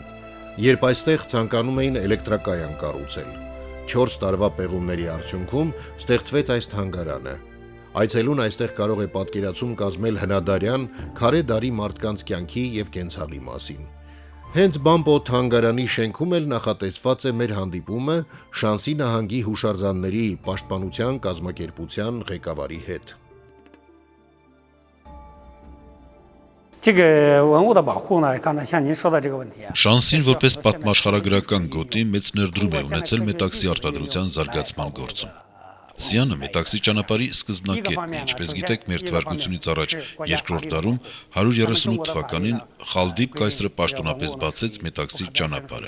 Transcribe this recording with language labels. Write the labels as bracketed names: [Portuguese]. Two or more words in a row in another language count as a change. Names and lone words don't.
[Armenian] երբ այստեղ ցանկանում էին էլեկտրակայան կառուցել։ 4 տարվա պեղումների արդյունքում ստեղծվեց այս թանգարանը։ Այցելուն այստեղ կարող է պատկերացում կազմել հնադարյան քարե դարի մարդկանց կյանքի եւ կենցաղի մասին։ Հենց Բամպո թանգարանի շենքում էլ նախատեսված է մեր հանդիպումը Շանսի նահանգի հուշարձանների պաշտպանության կազմակերպության ղեկավարի հետ։ [Chinese] 这个文物的保护呢，刚才像您说的这个问题啊， [Armenian] Շանսին որպես պատմաշխարհագրական գոտի մեծ ներդրում է ունեցել մետաքսի արտադրության զարգացման գործում։ Սյանը մետաքսի ճանապարհի սկզբնակետն է, ինչպես գիտեք, մեր թվարկությունից առաջ երկրորդ դարում 138 թվականին Խալդիբ կայսրը պաշտոնապես բացեց մետաքսի ճանապարհը։